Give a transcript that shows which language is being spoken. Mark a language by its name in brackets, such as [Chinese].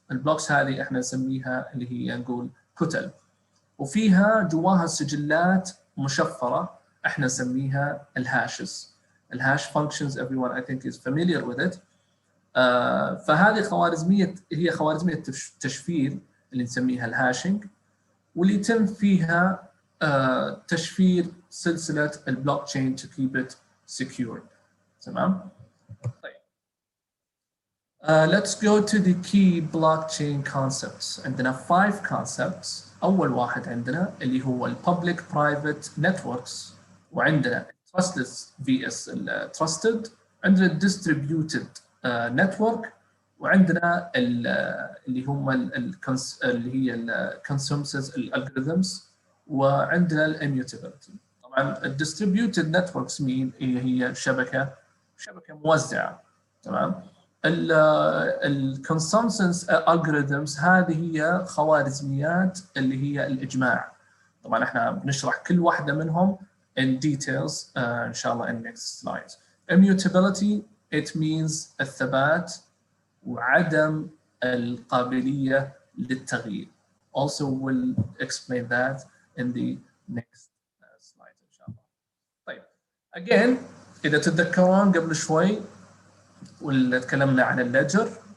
[Arabic] البلوكس هذه احنا نسميها اللي هي نقول كتل، وفيها جواها سجلات مشفره احنا نسميها الهاشز. [English] الهاش functions everyone I think is familiar with it. [Arabic] فهذه هي خوارزميه تشفير اللي نسميها الهاشنج، واللي يتم فيها تشفير سلسله البلوك تشين [English] to keep it secure. [Arabic] تمام؟ طيب. [English] Let's go to the key blockchain concepts. [Arabic] عندنا 5 concepts. أول واحد عندنا اللي هو ال public private networks، وعندنا trustless vs trusted، عندنا distributed network، وعندنا اللي هم اللي هي consensus algorithms، وعندنا immutability. طبعا distributed networks هي شبكة موزعة. تمام؟ الكونسنسس algorithms هذه هي خوارزميات اللي هي الإجماع. طبعا احنا بنشرح كل واحدة منهم [English] in details [Arabic] إن شاء الله [English] in next slides. Immutability it means [Arabic] الثبات وعدم القابلية للتغيير. [English] Also we'll explain that in the next slide [Arabic] إن شاء الله. طيب again إذا تتذكرون قبل شوي واللي تكلمنا عن الليدجر.